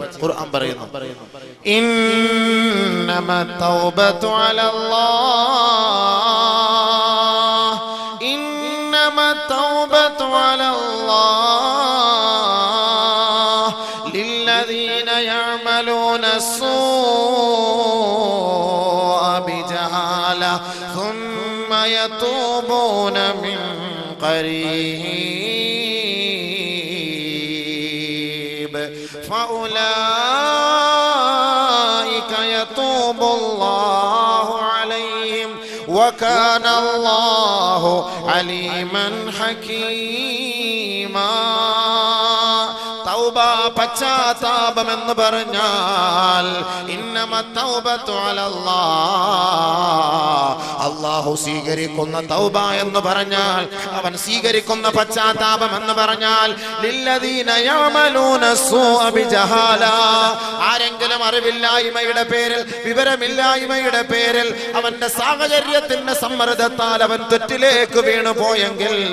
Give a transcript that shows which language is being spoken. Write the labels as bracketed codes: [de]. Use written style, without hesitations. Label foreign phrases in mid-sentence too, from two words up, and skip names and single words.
[ml] ഖുർആൻ പറയുന്നു, [ar] إنما التوبة على الله إنما التوبة على الله للذين يعملون السوء بجهالة ثم يتوبون من قريب فأولئك يتوب الله عليهم وكان الله عليما حكيما. [ml] തൗബ പശ്ചാത്താപം എന്ന് പറഞ്ഞാൽ [ar] إنما التوبة على الله, [ml] അല്ലാഹു സ്വീകരിക്കുന്ന തൗബ എന്ന് പറഞ്ഞാൽ, അവൻ സ്വീകരിക്കുന്ന പശ്ചാത്താപം എന്ന് പറഞ്ഞാൽ [ar] للذين يعملون السوء بجهالة, [ml] ആരെങ്കിലും അറിവില്ലായ്മയുടെ പേരിൽ, വിവരമില്ലായ്മയുടെ പേരിൽ, അവന്റെ സാഹചര്യത്തിന്റെ സമ്മർദ്ദത്താൽ അവൻ തെറ്റിലേക്ക് വീണു പോയെങ്കിൽ